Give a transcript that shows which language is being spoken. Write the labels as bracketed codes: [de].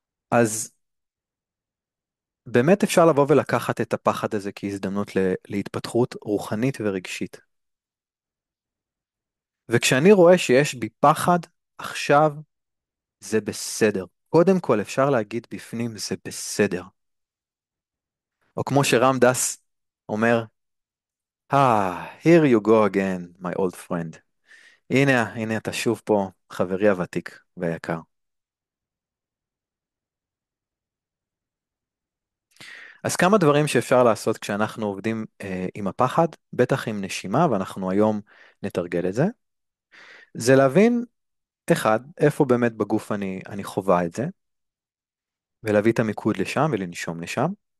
[he] אז באמת אפשר לבוא ולקחת את הפחד הזה כהזדמנות להתפתחות רוחנית ורגשית. וכשאני רואה שיש בי פחד, עכשיו זה בסדר. קודם כל אפשר להגיד בפנים זה בסדר. או כמו שרם דס אומר, [en] here you go again, my old friend. [he] הנה אתה שוב פה, חברי הוותיק והיקר. אז כמה דברים שאפשר לעשות כשאנחנו עובדים עם הפחד, בטח עם נשימה, ואנחנו היום נתרגל את זה, זה להבין, אחד, איפה באמת בגוף אני חווה את זה, ולהביא את המיקוד לשם ולנשום לשם.